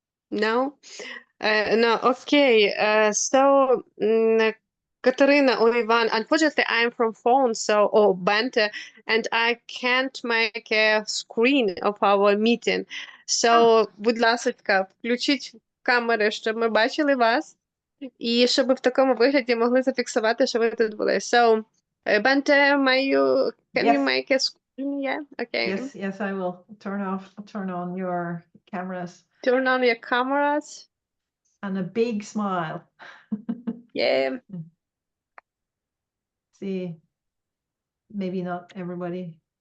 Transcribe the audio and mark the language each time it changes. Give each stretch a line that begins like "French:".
English: No? No, okay. So, Katerina or Ivan, unfortunately, I'm from phone, or Bente, and I can't make a screen of our meeting.
Ukrainian: So, будь ласка, включіть камери, щоб ми бачили вас, і щоб в такому вигляді могли зафіксувати, що ви тут були.
English: So, Bente, can you make a screen? Yeah, okay. Yes, I will turn on your cameras. Turn on your cameras. And a big smile. Yeah. See, maybe not everybody.